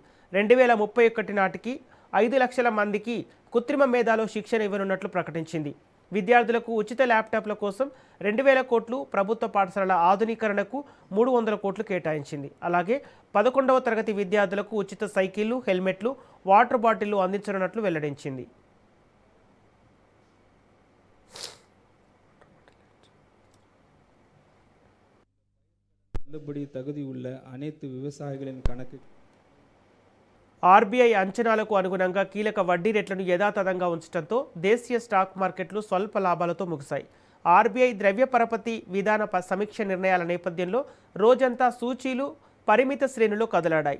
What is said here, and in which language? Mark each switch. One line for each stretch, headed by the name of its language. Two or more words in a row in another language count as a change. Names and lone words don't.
Telugu: 2031 నాటికి 5 లక్షల మందికి కృత్రిమ మేధాలో శిక్షణ ఇవ్వనున్నట్లు ప్రకటించింది. విద్యార్థులకు ఉచిత ల్యాప్టాప్ల కోసం 2000 కోట్లు, ప్రభుత్వ పాఠశాలల ఆధునీకరణకు 300 కోట్లు కేటాయించింది. అలాగే 11వ తరగతి విద్యార్థులకు ఉచిత సైకిళ్లు, హెల్మెట్లు, వాటర్ బాటిళ్లు అందించనున్నట్లు వెల్లడించింది.
Tamil: தள்ளுபடி தகுதி உள்ள அனைத்து விவசாயிகளின் கணக்கு
Telugu: ఆర్బీఐ అంచనాలకు అనుగుణంగా కీలక వడ్డీ రేట్లను యథాతథంగా ఉంచడంతో దేశీయ స్టాక్ మార్కెట్లు స్వల్ప లాభాలతో ముగిశాయి. ఆర్బీఐ ద్రవ్య పరపతి విధాన సమీక్ష నిర్ణయాల నేపథ్యంలో రోజంతా సూచీలు పరిమిత శ్రేణిలో కదలాడాయి.